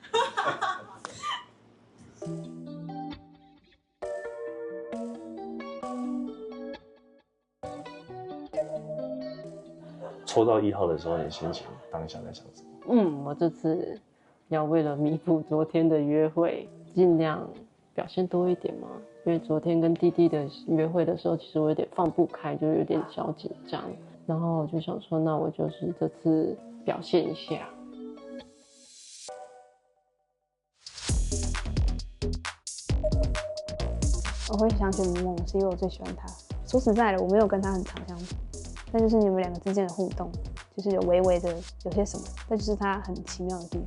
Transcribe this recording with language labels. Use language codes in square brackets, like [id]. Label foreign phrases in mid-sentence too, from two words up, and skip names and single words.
[zh] 抽到1號的時候，你心情當下在想什麼？我這次要為了彌補昨天的約會，盡量表現多一點嘛。因為昨天跟弟弟的約會的時候，其實我有點放不開，就有點小緊張。然後我就想說，那我就是這次表現一下。我會想起萌萌，是因為我最喜歡他。說實在的，我沒有跟他很常相處，但就是你們兩個之間的互動，就是有微微的有些什麼，但就是他很奇妙的地方。